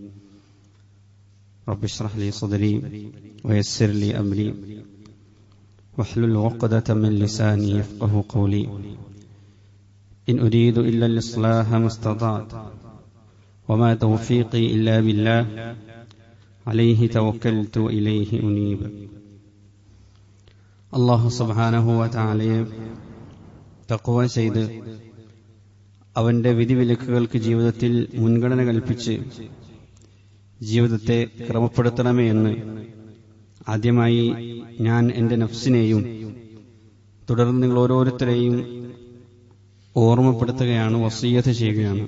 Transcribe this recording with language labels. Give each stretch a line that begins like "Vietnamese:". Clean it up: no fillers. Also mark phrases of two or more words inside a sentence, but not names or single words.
Arabic: رب اشرح لي صدري ويسر لي أمري واحلل عقدة من لساني يفقه قولي إن أريد إلا الإصلاح ما استطعت وما توفيقي إلا بالله عليه توكلت وإليه أنيب الله سبحانه وتعالى
Malayalam: തഖ്വ ചെയ്ത് അവന്റെ വിധിവിലക്കുകൾക്ക് ജീവിതത്തിൽ മുൻഗണന കൽപ്പിച്ച് ജീവിതത്തെ ക്രമപ്പെടുത്തണമേ എന്ന് ആദ്യമായി ഞാൻ എൻ്റെ നഫ്സിനെയും തുടർന്ന് നിങ്ങൾ ഓരോരുത്തരെയും ഓർമ്മപ്പെടുത്തുകയാണ്, വസിയ്യത്ത് ചെയ്യുകയാണ്.